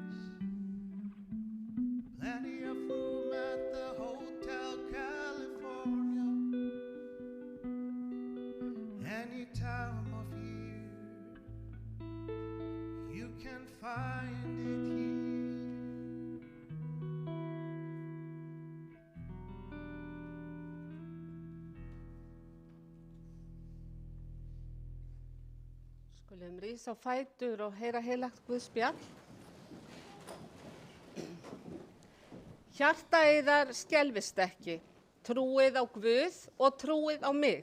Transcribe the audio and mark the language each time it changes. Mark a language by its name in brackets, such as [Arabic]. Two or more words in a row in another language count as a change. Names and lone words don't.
[English] Plenty of room at the Hotel California. Any time of year, you can find it here. [Icelandic] Skulum rísa á fætur og heyra heilagt Guðs spjall. Hjarta yðar skelfist ekki, trúið á Guð og trúið á mig.